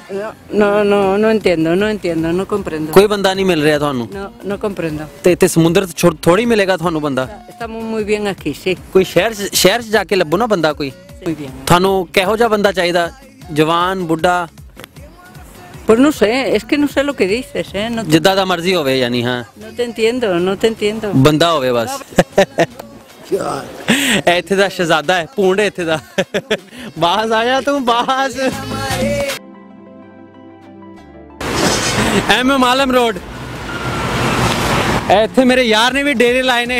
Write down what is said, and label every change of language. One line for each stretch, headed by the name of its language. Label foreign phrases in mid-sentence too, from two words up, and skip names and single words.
Spanish: No entiendo, no comprendo.
Punjabi: کوئی بندہ نہیں مل رہا تھانوں?
Spanish: No comprendo.
Punjabi: تے سمندر تھوڑی ملے گا تھانوں بندہ?
Spanish: Estamos muy bien aquí, sí.
Punjabi: کوئی شہر چ جا کے لبھو نا بندہ کوئی.
Spanish: Muy bien.
Punjabi: تھانوں کہو جا بندہ چاہیدا? جوان بڈھا?
Spanish: Pues no sé, es que no sé lo que dices, no
Punjabi: جداں دا مرضی ہووے یعنی. हाँ
Spanish: no te entiendo.
Punjabi: بندہ ہووے بس. ایتھے دا شہزادہ ہے پونڈ ایتھے دا. باہر آیا توں باہر. MM عالم روڈ ایتھے میرے یار نے وی ڈیرے لائے نے.